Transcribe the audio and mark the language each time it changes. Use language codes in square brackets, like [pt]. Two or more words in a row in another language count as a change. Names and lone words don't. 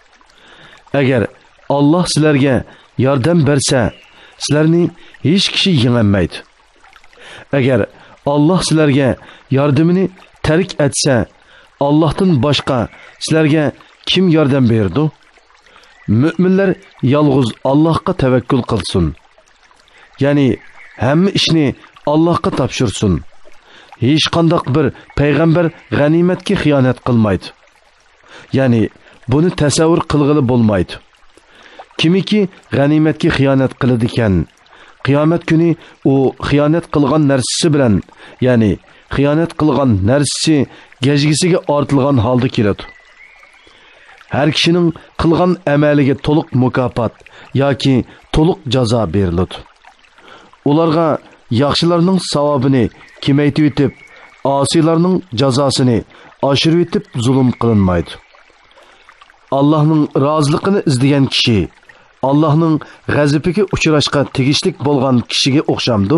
[uz] Agar Allah sizlarga yordam bersa, sizlarni hech kishi yengolmaydi. Agar Allah sizlarga yordamini tark etsa, Allohdan boshqa sizlarga kim yordam berdi? [tr] Müminler yalğız Allah'a tevekkül kılsın. [uz] Yani hamma ishni Allohga topshirsin. Hech qanday bir payg'ambar g'animatga xiyonat qilmaydi. Yani buni tasavvur qilg'ili bo'lmaydi. Kimiki g'animatga xiyonat qiladi ekan, qiyomat kuni u xiyonat qilgan narsasi bilan, yani xiyonat qilgan narsasi gajgisiga ortilgan holda keladi. [tr] Her kişinin [uz] qilgan amaliga to'liq mukofot yoki to'liq jazo beriladi. Ularga yaxshilarning savobini kemaytib etib, osiylarning jazosini oshirib etib zulm qilinmaydi. Allohning roziligini izlagan kishi Allohning g'azabiga uchrashga tegishlik bo'lgan kishiga o'xshamdi.